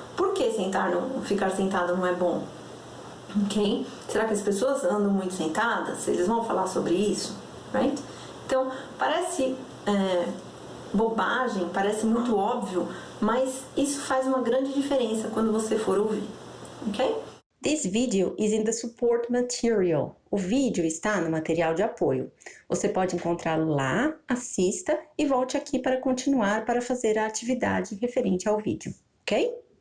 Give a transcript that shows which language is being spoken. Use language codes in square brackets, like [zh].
[pt] Por que ficar sentado não é bom? Ok? Será que as pessoas andam muito sentadas? Eles vão falar sobre isso, [en] right? [pt] Então parece bobagem, parece muito óbvio, mas isso faz uma grande diferença quando você for ouvir, ok? [en] This video is in the support material. [pt] O vídeo está no material de apoio. Você pode encontrá-lo lá, assista e volte aqui para continuar para fazer a atividade referente ao vídeo, ok?